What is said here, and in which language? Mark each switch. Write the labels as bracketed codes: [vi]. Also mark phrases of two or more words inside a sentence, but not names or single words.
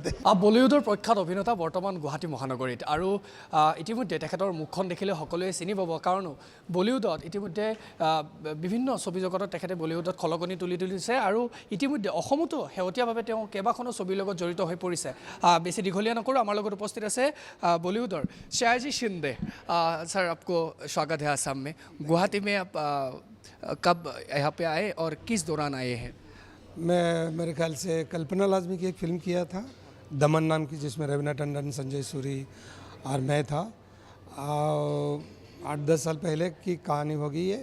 [as] বলিউডৰ প্ৰখ্যাত অভিনেতা বৰ্তমান গুৱাহাটী মহানগৰীত আৰু ইতিমধ্যে তেখেতৰ মুখখন দেখিলে সকলোৱে চিনি পাব, কাৰণ বলিউডত ইতিমধ্যে বিভিন্ন ছবি জগতত তেখেতে বলিউডত খলকনি তুলিছে আৰু ইতিমধ্যে অসমতো শেহতীয়াভাৱে তেওঁ কেইবাখনো ছবিৰ লগত জড়িত হৈ পৰিছে। বেছি দীঘলীয়া নকৰোঁ, আমাৰ লগত উপস্থিত আছে বলিউডৰ শ্ৰেয়াজি শিন্দে। [hi] सर आपको स्वागत है आसाम में। गुवाहाटी में आप कब यहाँ पे आए और किस दौरान आए हैं? मैं मेरे ख्याल से कल्पना लाजमी की एक फिल्म किया था दमन नाम की, जिसमें रवीना टंडन, संजय सूरी और मैं था। 8-10 साल पहले की कहानी होगी ये।